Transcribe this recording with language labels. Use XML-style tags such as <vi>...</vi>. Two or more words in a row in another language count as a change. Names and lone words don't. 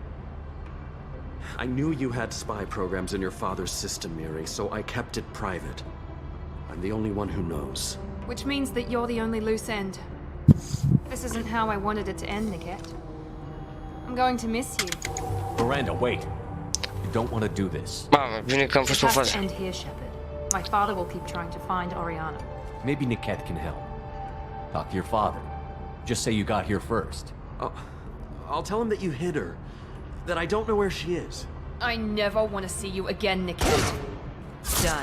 <en>I knew you had spy programs in your father's system, Miri, so I kept it private. I'm the only one who knows. Which means that you're the only loose end. This isn't how I wanted it to end, Niket. I'm going to miss you. Miranda, wait. You don't want to do this.</en> <ro>Mamă, bine că am fost o</ro> <en>It has</en> <ro>fază.</ro> <en>to end here, Shepard. My father will keep trying to find Oriana. Maybe Niket can help. Talk to your father. Just say you got here first. I'll tell him that you hid her. That I don't know where she is. I never want to see you again, Niket. Done.</en>